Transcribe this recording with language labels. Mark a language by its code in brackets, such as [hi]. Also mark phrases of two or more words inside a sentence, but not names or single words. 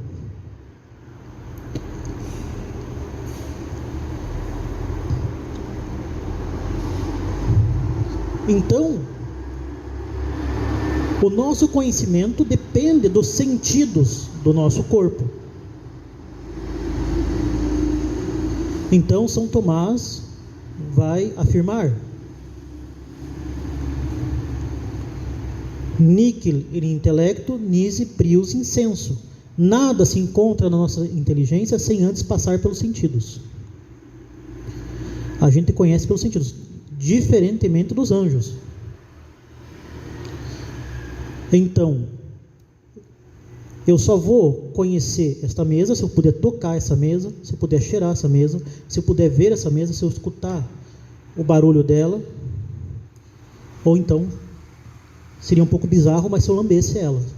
[pt] Então, o nosso conhecimento depende dos sentidos do nosso corpo. Então, São Tomás vai afirmar: [la] Nihil in intellectu nisi prius in sensu. [pt] Nada se encontra na nossa inteligência sem antes passar pelos sentidos. A gente conhece pelos sentidos, diferentemente dos anjos. Então, eu só vou conhecer esta mesa se eu puder tocar essa mesa, se eu puder cheirar essa mesa, se eu puder ver essa mesa, se eu escutar o barulho dela, ou então seria um pouco bizarro, mas se eu lambesse ela.